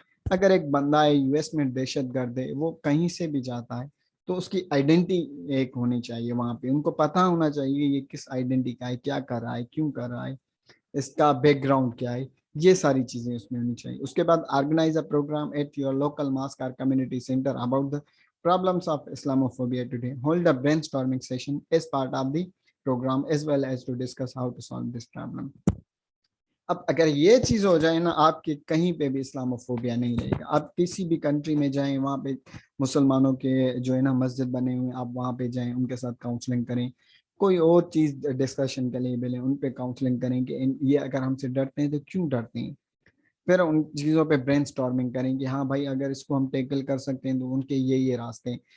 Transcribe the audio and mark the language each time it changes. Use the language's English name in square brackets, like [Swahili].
[Urdu] اگر ایک بندہ ہے US میں دہشت گرد ہے, وہ کہیں سے بھی جاتا ہے تو اس کی آئیڈینٹی ایک ہونی چاہیے وہاں پہ, ان کو پتا ہونا چاہیے یہ کس آئیڈینٹی کا ہے, کیا کر رہا ہے, کیوں کر رہا ہے, اس کا بیک گراؤنڈ کیا ہے, یہ ساری چیزیں اس میں ہونی چاہیے. [English] اس کے بعد organize a program at your local mosque اور community center about the problems of Islamophobia today. Hold a brainstorming session as part of the program as well as to discuss how to solve this problem. [Urdu] اب اگر یہ چیز ہو جائے نا آپ کے کہیں پہ بھی اسلاموفوبیا نہیں رہے گا. آپ کسی بھی کنٹری میں جائیں وہاں پہ مسلمانوں کے جو ہے نا مسجد بنے ہوئے آپ وہاں پہ جائیں ان کے ساتھ کاؤنسلنگ کریں, کوئی اور چیز ڈسکشن کے لیے بولیں ان پہ کاؤنسلنگ کریں کہ یہ اگر ہم سے ڈرتے ہیں تو کیوں ڈرتے ہیں, پھر ان چیزوں پہ برین اسٹارمنگ کریں کہ ہاں بھائی اگر اس کو ہم ٹیکل کر سکتے ہیں تو ان کے یہ راستے ہیں.